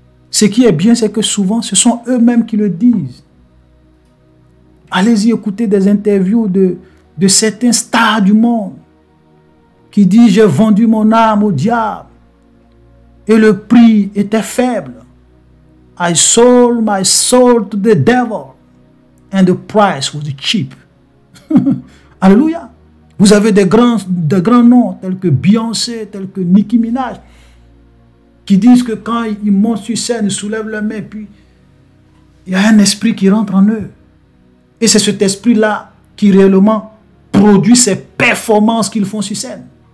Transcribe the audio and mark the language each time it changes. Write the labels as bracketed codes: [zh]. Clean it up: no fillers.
[fr] Ce qui est bien, c'est que souvent, ce sont eux-mêmes qui le disent. Allez-y écouter des interviews de certains stars du monde qui disent « J'ai vendu mon âme au diable et le prix était faible. [en] I sold my soul to the devil and the price was cheap. » Alléluia. [fr] Vous avez des grands noms tels que Beyoncé, tels que Nicki Minaj, qui disent que quand ils montent sur scène, ils soulèvent leurs mains, puis il y a un esprit qui rentre en eux. Et c'est cet esprit-là qui réellement produit ces performances qu'ils font sur scène.